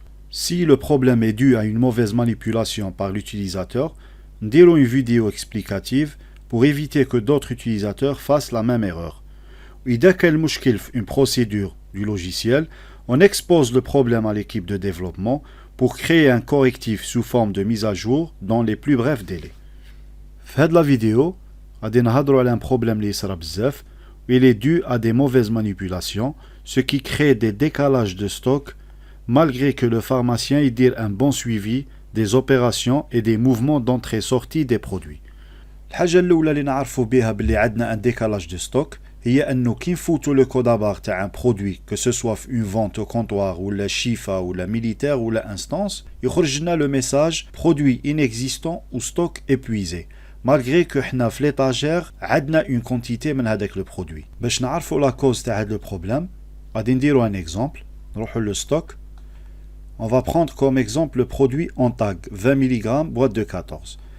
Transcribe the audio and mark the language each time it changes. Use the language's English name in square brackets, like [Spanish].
[French] Si le problème est dû à une mauvaise manipulation par l'utilisateur, [Arabic] نديرو [French] une vidéo explicative pour éviter que d'autres utilisateurs fassent la même erreur. [Arabic] إذا كان المشكل في [French] une procédure du logiciel, on expose le problème à l'équipe de développement pour créer un correctif sous forme de mise à jour dans les plus brefs délais. [Arabic] في هاد [French] la vidéo, [Arabic] غادي نهضروا على [French] un problème [Arabic] اللي يصرا بزاف. [French] Il est dû à des mauvaises manipulations, ce qui crée des décalages de stock malgré que le pharmacien y dise un bon suivi des opérations et des mouvements d'entrée-sortie des produits. [Arabic] الحاجة الأولى اللي نعرفوا بها باللي عندنا un [French] décalage de stock [Arabic] هي أنه كي نفوتوا [French] le code à barre تاع un produit, que ce soit une vente au comptoir ou la chifa ou la militaire ou la instance, [Arabic] يخرج لنا [French] le message produit inexistant ou stock épuisé. Malgré que [Arabic] حنا في [French] l'étagère [Arabic] عندنا [French] une quantité من هذاك le produit. [Arabic] باش نعرفوا [French] la cause تاع هذا le problème, [Arabic] غادي نديروا [French] un exemple. [Arabic] نروحوا [French] le stock. On va prendre comme exemple le produit Antag 20 mg boîte de 14.